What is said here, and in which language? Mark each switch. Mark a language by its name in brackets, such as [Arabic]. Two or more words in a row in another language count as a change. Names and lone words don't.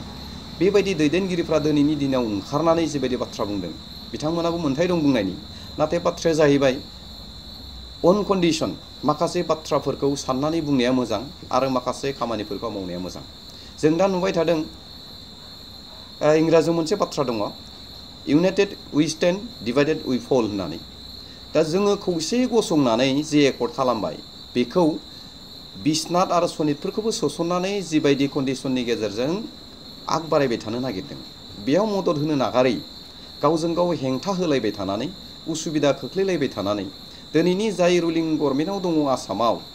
[Bodo] बेबायदि दैदेनगिरिफ्रा दिनैनि दिनाव ओंखारनानै जिबायदि बाथ्रा बुंदों बिथांमोनाबो मोन्थाय दं बुंनायनि। नाथाय बाथ्राया जाहैबाय [English] on condition [Bodo] माखासे बाथ्राफोरखौ साननानै बुंनाया मोजां आरो माखासे खामानिफोरखौ मावनाया मोजां। जों दा नुबाय थादों इंराजियाव मोनसे बाथ्रा दङ, [English] united we stand divided we fall [Bodo] होननानै। दा जोङो खौसे गसंनानै जे एकर्ड खालामबाय बेखौ बिश्वनाथ आरो सनितपुरखौबो सोसननानै जिबायदि कन्डिशननि गेजेरजों आग बारायबाय थानो नागिरदों बेयाव मदद होनो नागारै गावजों गाव हेंथा होलायबाय थानानै उसुबिदा खोख्लैलायबाय थानानै दिनैनि जाय [English] ruling governmentआव [Bodo] दङ आसामाव